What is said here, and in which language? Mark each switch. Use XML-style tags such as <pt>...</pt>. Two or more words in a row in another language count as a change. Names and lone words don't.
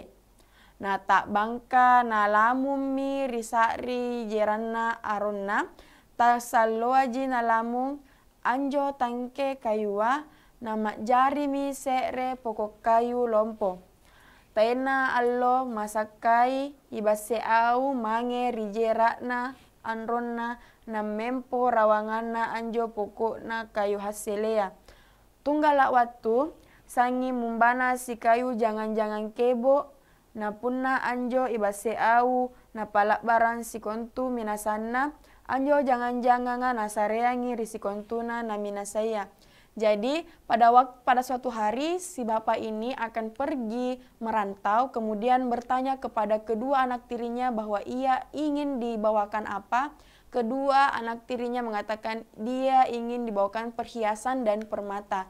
<mak>Na tak bangka na lamu mi risari jerana aronna tak saloa ji na lamu anjo tangke kayua nama jari mi sekre pokok kayu lompo. Tena allo masakai ibaseau mange rijerakna anronna na mempo rawangana anjo pokokna kayu hasilea. Tunggala waktu sangi mumbana si kayu jangan-jangan kebo na punna anjo ibaseau na palak barang si kontu minasana anjo jangan-jangan na sareangi risikontuna na minasaya.</mak> <id>Jadi pada suatu hari si bapak ini akan pergi merantau, kemudian bertanya kepada kedua anak tirinya bahwa ia ingin dibawakan apa. Kedua anak tirinya mengatakan dia ingin dibawakan perhiasan dan permata.</id>